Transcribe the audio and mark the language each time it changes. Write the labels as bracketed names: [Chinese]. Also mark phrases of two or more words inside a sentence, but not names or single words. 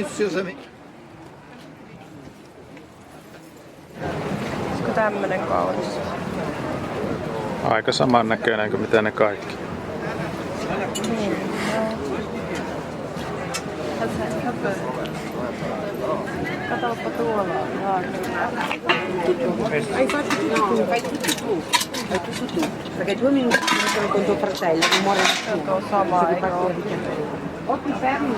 [Finnish] Olisiko tämmönen kaunis? Aika saman näköinen kuin mitä ne kaikki. Katoppa tuolla on [Italian] Hai fatto tutto, fai tutto tu. Fai tutto tu. Perché 2 minuti sono con tuo fratello che muore di [Finnish] tuo sama, eikö oo? [Italian] O ti fermi.